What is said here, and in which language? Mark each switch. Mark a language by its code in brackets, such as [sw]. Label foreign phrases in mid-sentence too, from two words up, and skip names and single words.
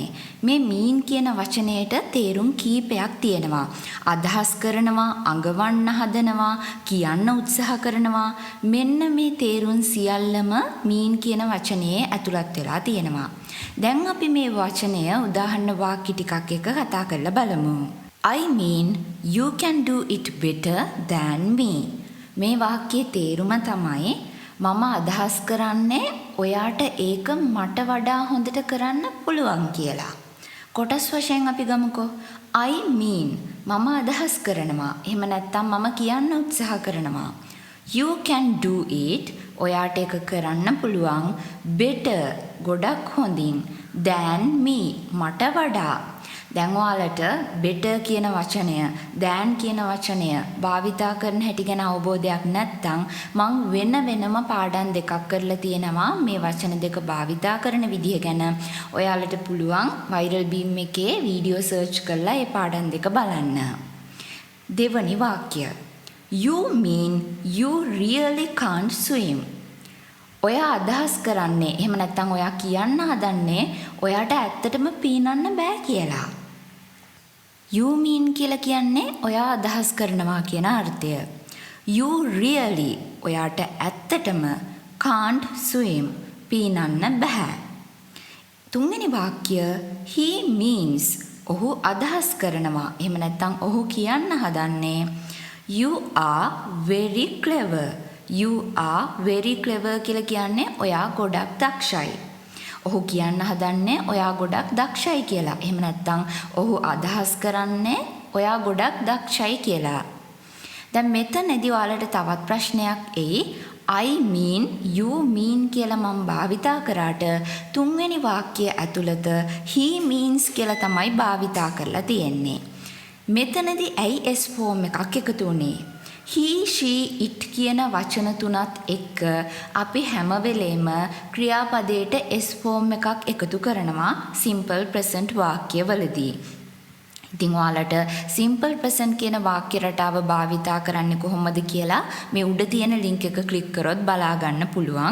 [si] මේ mean කියන වචනයට තේරුම් කීපයක් තියෙනවා. අදහස් කරනවා, අඟවන්න හදනවා, කියන්න උත්සාහ කරනවා. මෙන්න මේ තේරුම් සියල්ලම mean කියන වචනයේ ඇතුළත් වෙලා තියෙනවා. දැන් අපි මේ වචනය උදාහරණ වාක්‍ය ටිකක් එක්ක කතා කරලා බලමු. [en] I mean you can do it better than me. [si] මේ වාක්‍යයේ තේරුම තමයි මම අදහස් කරන්නේ ඔයාට ඒක මට වඩා හොඳට කරන්න පුළුවන් කියලා. කොටස් වශයෙන් අපි ගමුකෝ. [en] I mean [si] මම අදහස් කරනවා. එහෙම නැත්නම් මම කියන්න උත්සාහ කරනවා. [en] You can do it [si] ඔයාට ඒක කරන්න පුළුවන් better ගොඩක් හොඳින් [en] than me [si] මට වඩා. දැන් ඔයාලට better කියන වචනය, than කියන වචනය භාවිතා කරන හැටි ගැන අවබෝධයක් නැත්නම් මං වෙනම පාඩම් දෙකක් කරලා තියෙනවා මේ වචන දෙක භාවිතා කරන විදිහ ගැන. ඔයාලට පුළුවන් viral beam එකේ වීඩියෝ සර්ච් කරලා ඒ පාඩම් දෙක බලන්න. දෙවනි වාක්‍ය. [en] You mean you really can't swim. [si] ඔයා අදහස් කරන්නේ, එහෙම නැත්නම් ඔයා කියන්න හදන්නේ ඔයාට ඇත්තටම පීනන්න බෑ කියලා. [en] You mean [si] කියලා කියන්නේ ඔයා අදහස් කරනවා කියන අර්ථය. [en] You really [si] ඔයාට ඇත්තටම [en] can't swim [si] පීනන්න බෑ. තුන්වෙනි වාක්‍ය [en] he means [si] ඔහු අදහස් කරනවා, එහෙම නැත්නම් ඔහු කියන්න හදන්නේ [en] you are very clever. You are very clever [si] කියලා කියන්නේ ඔයා ගොඩක් දක්ෂයි. ඔහු කියන්න හදන්නේ ඔයා ගොඩක් දක්ෂයි කියලා. එහෙම නැත්නම් ඔහු අදහස් කරන්නේ ඔයා ගොඩක් දක්ෂයි කියලා. දැන් මෙතනදී ඔයාලට තවත් ප්‍රශ්නයක් එයි. [en] I mean you mean [si] කියලා මම භාවිතා කරාට තුන්වෙනි වාක්‍යය ඇතුළත [en] he means [si] කියලා තමයි භාවිතා කරලා තියෙන්නේ. මෙතනදී ඇයි [en] S form [si] එකක් එකතු වුනේ? he, she, it කියන වචන තුනත් එක්ක අපි හැම වෙලේම ක්‍රියාපදයට [en] S form [si] එකක් එකතු කරනවා [en] simple present [si] වාක්‍යවලදී. ඉතින් ඔයාලට [en] simple present [si] කියන වාක්‍ය රටාව භාවිතා කරන්නේ කොහොමද කියලා මේ උඩ තියෙන link එක click කරොත් බලා ගන්න පුළුවන්.